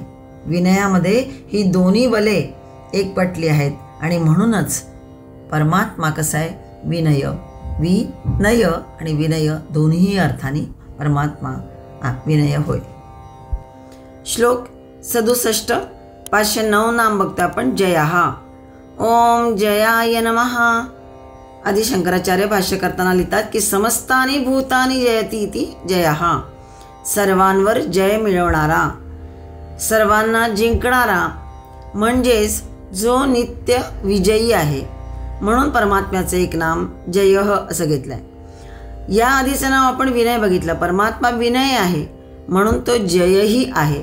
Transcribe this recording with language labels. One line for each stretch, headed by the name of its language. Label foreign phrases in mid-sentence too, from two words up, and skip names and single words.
Marathi: विनयामध्ये ही दोन्ही बले एकवटली आहेत आणि म्हणूनच परमात्मा कसा आहे? विनय. विनय आणि विनय दोन्ही अर्थाने परमात्मा विनय होय. श्लोक 67 509 नाम बघतो आपण. जया.
Sanskrit: ओम जयाय नमः.
Marathi: आदि शंकराचार्य भाष्य करताना लिहितात की
Sanskrit: समस्तानी भूतानी जयती इति जयः.
Marathi: सर्वांवर जय मिळवणारा, सर्वांना जिंकणारा, म्हणजेच जो नित्य विजयी आहे, म्हणून परमात्म्याचं एक नाम जयः असं घेतलं आहे. या आधीचं नाव आपण विनय बघितलं. परमात्मा विनय आहे म्हणून तो जयही आहे.